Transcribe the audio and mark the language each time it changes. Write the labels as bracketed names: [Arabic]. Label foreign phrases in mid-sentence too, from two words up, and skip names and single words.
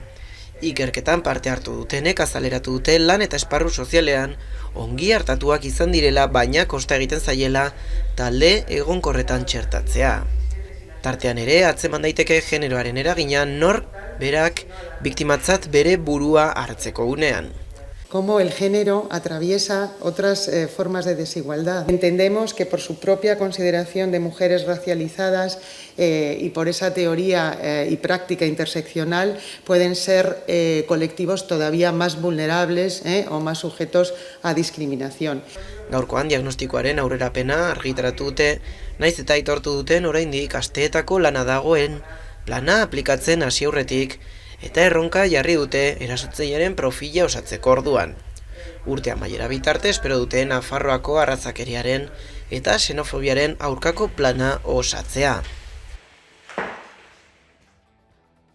[Basque] Ikerketan parte hartu dutenek azaleratu dute lan eta esparru sozialean ongi hartatuak izan direla, baina kosta egiten zaiela talde egonkorretan txertatzea. Tartean ere, atzeman daiteke generoaren eragina nork berak biktimatzat bere burua hartzeko unean. [Spanish] Cómo el género atraviesa otras formas de desigualdad. Entendemos que por su propia consideración de mujeres racializadas y por esa teoría y práctica interseccional pueden ser colectivos todavía más vulnerables o más sujetos a discriminación. [Basque] Gaurkoan diagnostikoaren aurrerapena argitaratu dute, naiz eta aitortu duten oraindik asteetako lana dagoen, plana aplikatzen hasi aurretik, eta erronka jarri dute erasotzailearen profila osatzeko orduan. Urte amaiera bitarte espero dute Nafarroako arrazakeriaren eta xenofobiaren aurkako plana osatzea.